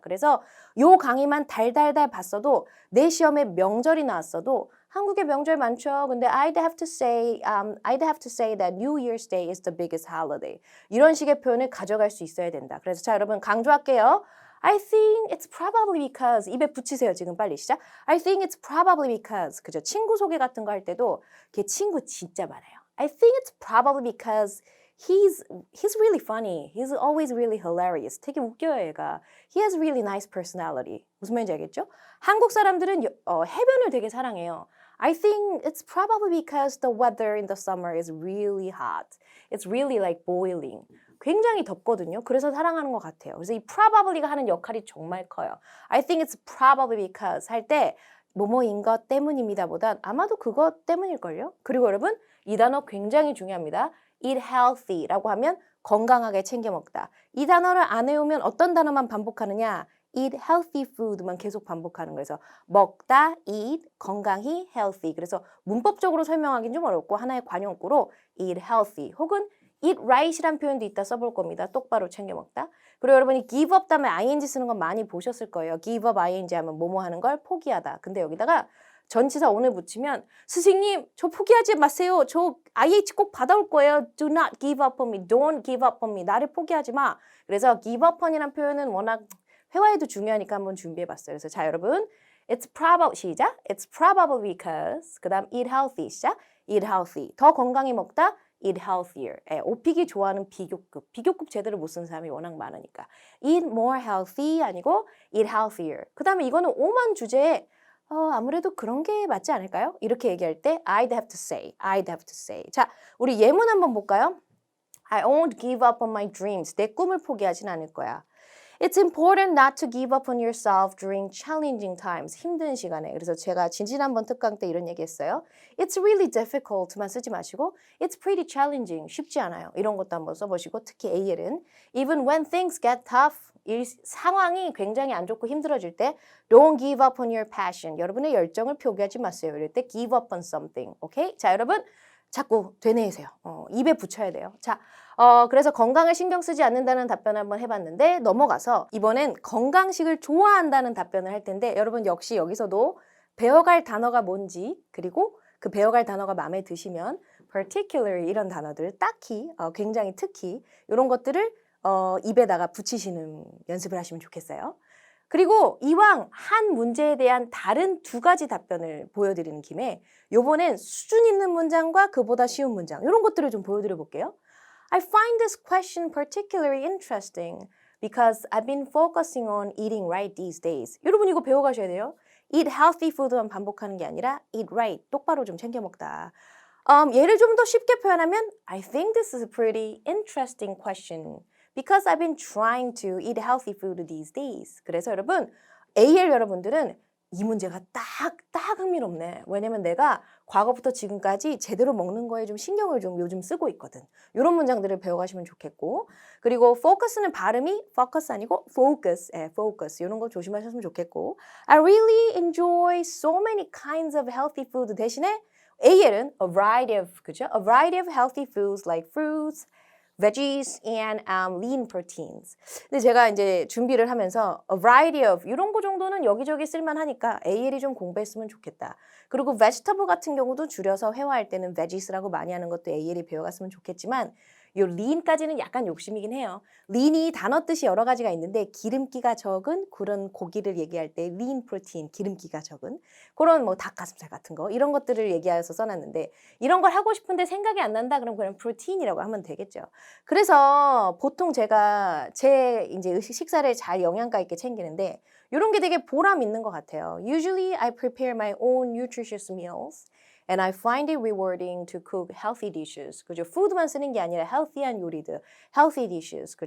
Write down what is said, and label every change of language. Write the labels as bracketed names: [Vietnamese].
[Korean] 그래서 요 강의만 달달달 봤어도 내 시험에 명절이 나왔어도 한국에 명절 많죠. 근데 [English] I'd have to say that New Year's Day is the biggest holiday. [Korean] 이런 식의 표현을 가져갈 수 있어야 된다. 그래서 자, 여러분 강조할게요. [English] I think it's probably because [Korean] 입에 붙이세요. 지금 빨리 시작. [English] I think it's probably because [Korean] 그죠? 친구 소개 같은 거 할 때도 걔 친구 진짜 많아요. [English] I think it's probably because he's really funny. He's always really hilarious. [Korean] 되게 웃겨요, 얘가. [English] He has really nice personality. [Korean] 무슨 말인지 알겠죠? 한국 사람들은 해변을 되게 사랑해요. [English] I think it's probably because the weather in the summer is really hot. It's really like boiling. [Korean] 굉장히 덥거든요. 그래서 사랑하는 것 같아요. 그래서 이 probably가 하는 역할이 정말 커요. [English] I think it's probably because [Korean] 할 때 뭐뭐인 것 때문입니다 보단 아마도 그것 때문일걸요. 그리고 여러분 이 단어 굉장히 중요합니다. Eat healthy라고 하면 건강하게 챙겨 먹다. 이 단어를 안 외우면 어떤 단어만 반복하느냐? Eat healthy food만 계속 반복하는 거에서 먹다, eat, 건강히, healthy. 그래서 문법적으로 설명하기는 좀 어렵고 하나의 관용구로 eat healthy 혹은 eat right이란 표현도 이따 써볼 겁니다. 똑바로 챙겨 먹다. 그리고 여러분이 give up 다음에 ing 쓰는 거 많이 보셨을 거예요. give up ing 하면 뭐뭐 하는 걸 포기하다. 근데 여기다가 전치사 on을 붙이면 선생님 저 포기하지 마세요. 저 IH 꼭 받아올 거예요. [English] Do not give up on me. Don't give up on me. [Korean] 나를 포기하지 마. 그래서 give up on이란 표현은 워낙 회화에도 중요하니까 한번 준비해봤어요. 그래서 자 여러분 It's probably 시작. [English] It's probably because [Korean] 그 다음 [English] eat healthy 시작. Eat healthy. [Korean] 더 건강히 먹다. [English] Eat healthier. [Korean] 오픽이 좋아하는 비교급. 비교급 제대로 못 쓰는 사람이 워낙 많으니까. Eat more healthy 아니고 eat healthier. 그 다음에 이거는 오만 주제에 아무래도 그런 게 맞지 않을까요? 이렇게 얘기할 때 [English] I'd have to say, I'd have to say. [Korean] 자, 우리 예문 한번 볼까요? [English] I won't give up on my dreams. [Korean] 내 꿈을 포기하진 않을 거야. [English] It's important not to give up on yourself during challenging times. [Korean] 힘든 시간에. 그래서 제가 지난번 특강 때 이런 얘기 했어요. [English] It's really difficult만 쓰지 마시고 It's pretty challenging. [Korean] 쉽지 않아요. 이런 것도 한번 써보시고 특히 AL은 [English] Even when things get tough. [Korean] 이 상황이 굉장히 안 좋고 힘들어질 때 [English] Don't give up on your passion. [Korean] 여러분의 열정을 포기하지 마세요. 이럴 때 give up on something. 오케이? 자, 여러분 자꾸 되뇌이세요. 입에 붙여야 돼요. 자, 그래서 건강을 신경 쓰지 않는다는 답변을 한번 해봤는데 넘어가서 이번엔 건강식을 좋아한다는 답변을 할 텐데 여러분 역시 여기서도 배워갈 단어가 뭔지 그리고 그 배워갈 단어가 마음에 드시면 particularly 이런 단어들 딱히 굉장히 특히 이런 것들을 입에다가 붙이시는 연습을 하시면 좋겠어요. 그리고 이왕 한 문제에 대한 다른 두 가지 답변을 보여드리는 김에 요번엔 수준 있는 문장과 그보다 쉬운 문장 이런 것들을 좀 보여드려 볼게요. [English] I find this question particularly interesting because I've been focusing on eating right these days. [Korean] 여러분 이거 배워가셔야 돼요. Eat healthy food만 반복하는 게 아니라 eat right, 똑바로 좀 챙겨 먹다. 얘를 좀 더 쉽게 표현하면 [English] I think this is a pretty interesting question. Because I've been trying to eat healthy food these days. [Korean] 그래서 여러분, AL 여러분들은 이 문제가 딱 흥미롭네. 왜냐면 내가 과거부터 지금까지 제대로 먹는 거에 좀 신경을 좀 요즘 쓰고 있거든. 이런 문장들을 배워가시면 좋겠고. 그리고 focus는 발음이 focus 아니고 focus, focus. 이런 거 조심하셨으면 좋겠고. [English] I really enjoy so many kinds of healthy food [Korean] 대신에 [English] AL은 a variety of, 그죠? A variety of healthy foods like fruits, veggies and lean proteins. [Korean] 근데 제가 이제 준비를 하면서 a variety of 이런 거 정도는 여기저기 쓸만하니까 AL이 좀 공부했으면 좋겠다. 그리고 vegetable 같은 경우도 줄여서 회화할 때는 veggies라고 많이 하는 것도 AL이 배워갔으면 좋겠지만 요 lean까지는 약간 욕심이긴 해요. lean이 단어 뜻이 여러 가지가 있는데 기름기가 적은 그런 고기를 얘기할 때 lean protein, 기름기가 적은 그런 뭐 닭가슴살 같은 거 이런 것들을 얘기해서 써놨는데 이런 걸 하고 싶은데 생각이 안 난다 그럼 그냥 protein이라고 하면 되겠죠. 그래서 보통 제가 제 이제 식사를 잘 영양가 있게 챙기는데 이런 게 되게 보람 있는 것 같아요. [English] Usually I prepare my own nutritious meals. And I find it rewarding to cook healthy dishes. [Korean] 그죠? food만 쓰는 게 아니라 healthy한 요리들, healthy dishes.